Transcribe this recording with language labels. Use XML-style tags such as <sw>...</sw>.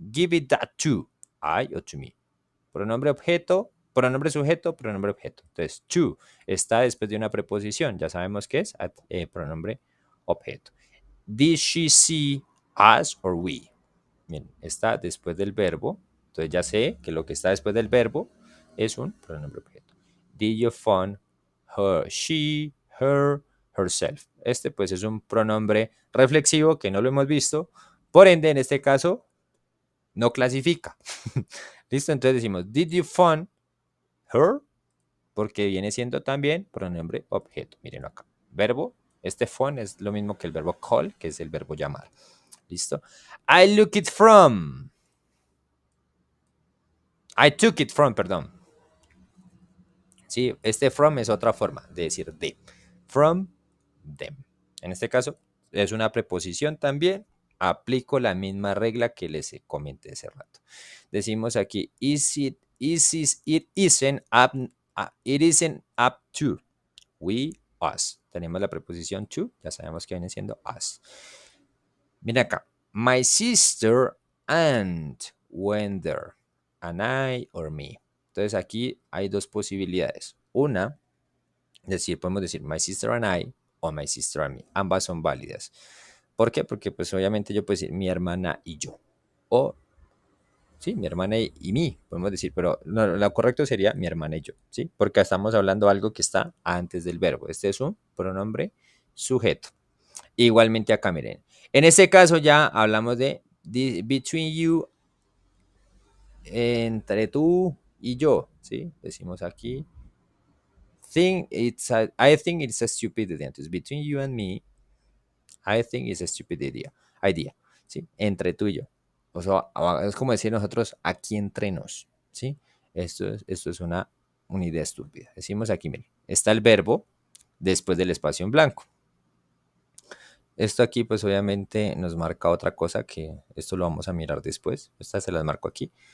<en>Give it that to, I o to me.</en> <es>Pronombre objeto, pronombre sujeto, pronombre objeto. Entonces, to está después de una preposición. Ya sabemos qué es pronombre objeto.</es> <en>Did she see us or we?</en> <es>Bien, está después del verbo. Entonces ya sé que lo que está después del verbo es un pronombre objeto.</es> <en>Did you find her, she, her, herself?</en> <es>Este pues es un pronombre reflexivo que no lo hemos visto. Por ende, en este caso, no clasifica. ¿Listo? Entonces decimos,</es> <en>did you find her?</en> <es>Porque viene siendo también pronombre objeto. Mírenlo acá. Verbo, este phone es lo mismo que el verbo call, que es el verbo llamar. ¿Listo?</es> <en>I look it from. I took it from,</en> <es>perdón. Sí, este from es otra forma de decir de.</es> <en>From them.</en> <es>En este caso, es una preposición también aplico la misma regla que les comenté hace rato. Decimos aquí,</es> <en>it isn't up to.</en> <es>We, us. Tenemos la preposición to, ya sabemos que viene siendo us. Mira acá.</es> <en>My sister and went there. An I or me.</en> <es>Entonces aquí hay dos posibilidades. Una, podemos decir</es> <en>my sister and I</en> <es>o</es> <en>my sister and me.</en> <es>Ambas son válidas. ¿Por qué? Porque pues obviamente yo puedo decir mi hermana y yo. O, sí, mi hermana y mí, podemos decir, pero lo correcto sería mi hermana y yo, ¿sí? Porque estamos hablando de algo que está antes del verbo. Este es un pronombre sujeto. Igualmente acá, miren. En este caso ya hablamos de between you, entre tú y yo, ¿sí? Decimos aquí,</es> <en>I think it's a stupid idea. Entonces, between you and me, I think it's a stupid idea, ¿sí?</en> <es>Entre tú y yo. O sea, es como decir nosotros aquí entre nos, ¿sí? Esto es una idea estúpida. Decimos aquí, miren, está el verbo después del espacio en blanco. Esto aquí, pues obviamente nos marca otra cosa que esto lo vamos a mirar después. Estas se las marco aquí.</es>